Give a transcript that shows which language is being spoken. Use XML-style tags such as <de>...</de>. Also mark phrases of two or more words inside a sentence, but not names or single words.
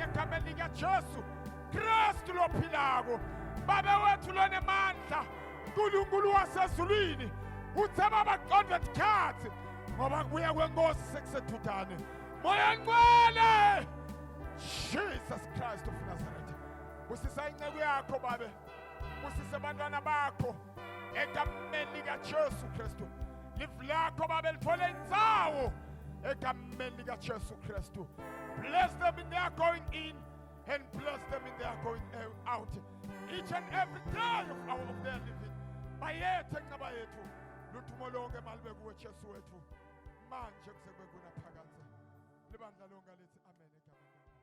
<ss>egameni likaJesu Kristu lophilako babe wethu lo nemandla uNkulunkulu wasezulwini uthe babaqonde isikhathi ngoba kubuya kweNkosi sekusedudane moya ngcwele Jesus Christ of Nazareth busisa inceku yakho babe busisa abantwana bakho egameni likaJesu Kristu live lakho babe lithole indzawo egameni likaJesu Kristu</ss> <en>bless them in their going in and bless them in their going out each and every day of their living</en> <ss>bayethe nqaba yethu luthumo lonke malibe kuwe Jesu wethu manje kusekwe kuna phakathe libandla lonke lithi amen egameni</ss>